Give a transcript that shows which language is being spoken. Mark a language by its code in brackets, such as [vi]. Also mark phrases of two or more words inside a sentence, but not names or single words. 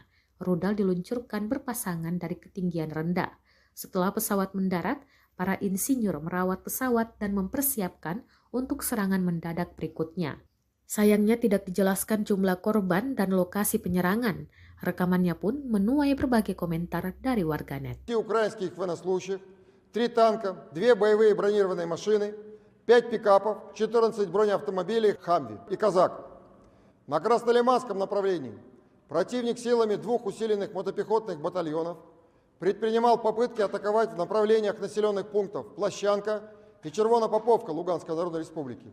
[id] Rudal diluncurkan berpasangan dari ketinggian rendah. Setelah pesawat mendarat, para insinyur merawat pesawat dan mempersiapkan untuk serangan mendadak berikutnya. Sayangnya tidak dijelaskan jumlah korban dan lokasi penyerangan. Rekamannya pun menuai berbagai komentar dari warganet. [ru] Украинских военнослужащих, 3 танка, 2 боевые бронированные машины, 5 пикапов, 14 бронеавтомобилей «Хамви» и «Казак». На Краснолиманском направлении противник силами 2 усиленных мотопехотных батальонов предпринимал попытки атаковать в направлениях населенных пунктов Площанка и Червонопоповка Луганской Народной Республики.